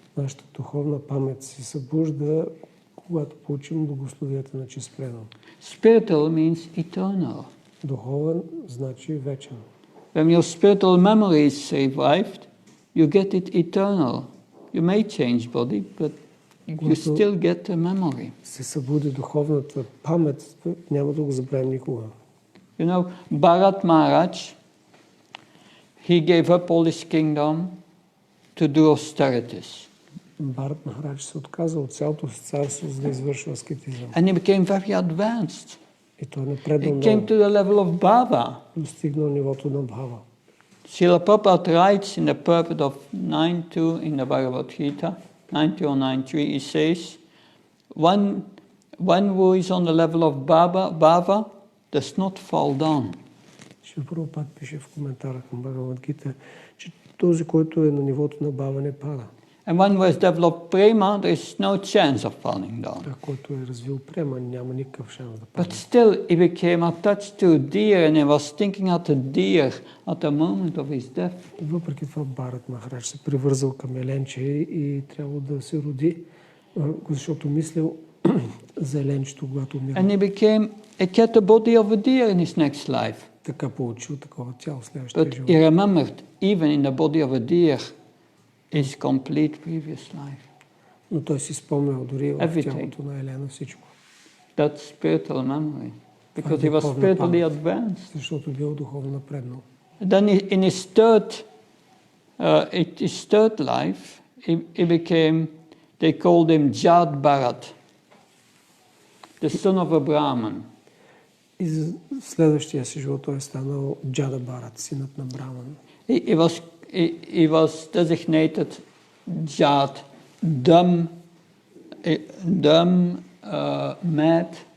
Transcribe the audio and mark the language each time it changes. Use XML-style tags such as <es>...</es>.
<bg>Нашата духовна памет се събужда, когато получим благословията на чист предан.</bg> <en>Spiritual means eternal.</en> <bg>Духовен значи вечен.</bg> <en>When your spiritual memory is revived, you get it eternal. You may change body, but you still get the memory.</en> <bg>Се събуди духовната памет, няма да го забравим никога.</bg> <en>You know, Bharat Maharaj, he gave up all his kingdom to do austerities.</en> <bg>Бхарат Махарадж се отказа от цялото си царство, за да извършва аскетизъм.</bg> <en>And he became very advanced.</en> <bg>И той напреднал</bg> <en>He came to the level of Bhava.</en> <bg>Достигнал нивото на Бхава.</bg> <en>Srila Prabhupada writes in the purport of 9.2 in the Bhagavad Gita, 9.2 or 9.3, he says, one who is on the level of Bhava does not fall down.</en> <bg>Шрила Прабхупада пише в коментара към Бхагавад Гита, че този, който е на нивото на бава, не пада.</bg> <en>And when we develop prema, there is no chance of falling down.</en> <bg>А който е развил према, няма никакъв шанс да падне.</bg> <en>But still, he became attached to a deer and he was thinking at the deer at the moment of his death.</en> <bg>Въпреки това Барат Махарадж се привързал към еленче и трябва да се роди, защото мислил за еленчето, когато умира.</bg> <en>And he became a cat the body of a deer in his next life.</en> <bg>Така получил такова тяло в следващия</bg> <en>But</en> <bg>живот.</bg> <en>he remembered, even in the body of a deer, his complete previous life.</en> <bg>Но той си спомнял дори в тялото на Елена всичко.</bg> <en>That spiritual memory, because he was spiritually advanced.</en> <bg>Защото бил духовно напреднал.</bg> <en>Then in his third life, he became, they called him Jad Bharat, the son of a Brahman.</en> <bg>И за следващия си живот той е станал Джада Барат, синът на Браман.</bg> <en>He was designated Jad, dumb, mad.</en>